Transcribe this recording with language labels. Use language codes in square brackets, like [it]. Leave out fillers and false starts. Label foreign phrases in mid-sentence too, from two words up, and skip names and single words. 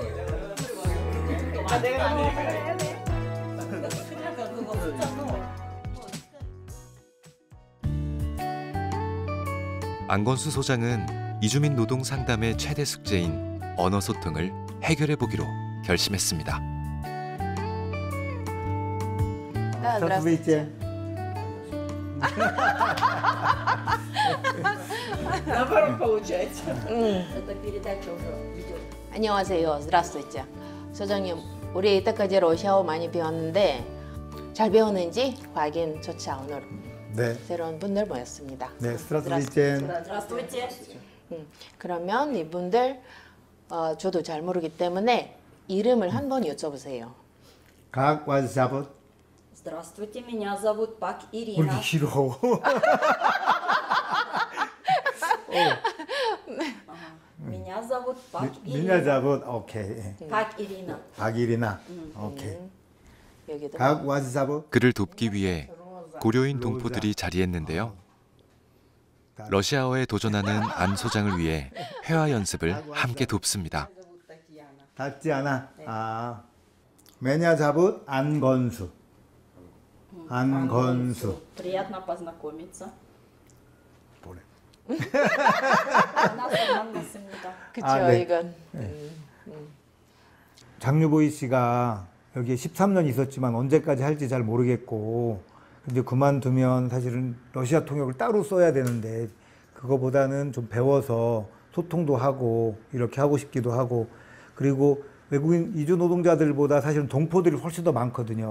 [ko] 안건수 소장은 이주민 노동 상담의 최대 숙제인 언어 소통을 해결해 보기로 결심했습니다. [ru] здравствуйте. Наоборот получается. Это передача уже ведет. [ko] 안녕하세요. здравствуйте. 소장님, 우리 이때까지 러시아어 많이 배웠는데 잘 배웠는지 확인조차 오늘 네. 새로운 분들 모였습니다. 네, 스트라스비젠. 그러면 이분들 저도 잘 모르기 때문에 이름을 한번 여쭤보세요. [ru] Как вас зовут? Здравствуйте, меня зовут Пак Ирина. 우리 싫어. Меня зовут Пак Меня Ирина. зовут, [ko] 오케이. Пак Ирина. 박이리나. 오케이. [ru] Как вас зовут? [ko] 그를 돕기 위해 고려인 동포들이 자리했는데요. 러시아어에 도전하는 안 소장을 위해 회화 연습을 함께 돕습니다. 타티아나. 아. [ru] Меня зовут 안건수. [ko] 안건수. [ru] Приятно познакомиться. [ko] 뭐래? 만나서 반갑습니다. 그쵸, 네. 이건. 장유보이 씨가 여기에 13년 있었지만 언제까지 할지 잘 모르겠고 이제 그만두면 사실은 러시아 통역을 따로 써야 되는데 그거보다는 좀 배워서 소통도 하고 이렇게 하고 싶기도 하고 그리고 외국인 이주 노동자들보다 사실은 동포들이 훨씬 더 많거든요.